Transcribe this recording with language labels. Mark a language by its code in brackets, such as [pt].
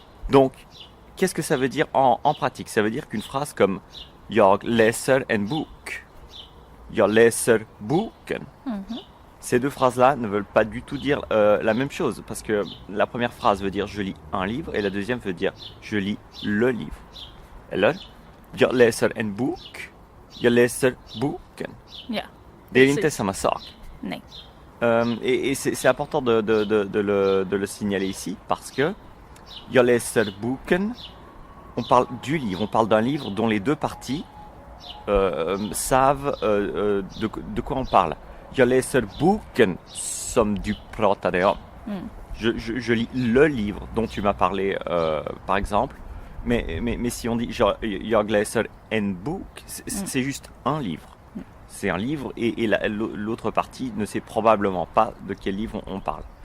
[fr] Donc, qu'est-ce que ça veut dire en pratique? Ça veut dire qu'une phrase comme [sv] Jag läser en bok, Jag läser boken, [fr] ces deux phrases-là ne veulent pas du tout dire la même chose. Parce que la première phrase veut dire je lis un livre et la deuxième veut dire je lis le livre. [sv] Eller? Jag läser en bok, jag läser boken. Ja. Det är Precis. inte samma sak. Nej. [fr] Et c'est important de le signaler ici parce que [sv] Jag läser boken, [fr] on parle du livre, on parle d'un livre dont les deux parties savent de quoi on parle. [sv] Jag läser boken som du pratade om. [fr] Je lis le livre dont tu m'as parlé, par exemple. Mais si on dit [sv] jag läser en bok, [fr] c'est juste un livre. C'est un livre et l'autre partie ne sait probablement pas de quel livre on parle.